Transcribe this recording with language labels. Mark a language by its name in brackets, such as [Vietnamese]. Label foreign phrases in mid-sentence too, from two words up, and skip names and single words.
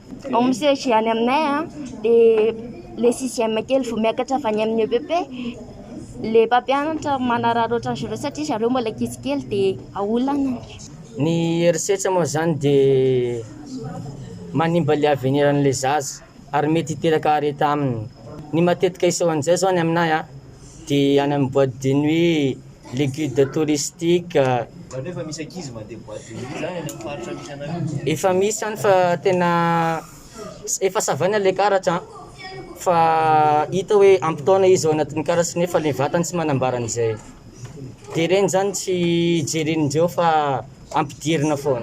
[Malagasy] Ao misy any aminay dia le sixième kely vao miakatra avy any amin'ny EPP, le mpampianatra manararaotra an'izareo satria zareo mbola kely dia aolana. Ny herisetra moa zany dia manimba le aveniran'le zaza ary mety hiteraka areta aminy. Ny matetika isao an'izay zao any aminay dia any amin'ny [French] boîte de nuit, les guides touristiques. [Malagasy] Efa misy ankizy mandeha [French] boîte de nuit [Malagasy] zany any amin'ny faritra misy anareo? Efa misy any fa tena efa savana le karatra fa hita hoe ampitaona izy ao anatin'ny karatra nefa le vatany tsy manambara an'izay. Dia ireny zany tsy jerenindreo fa ampidirina foana.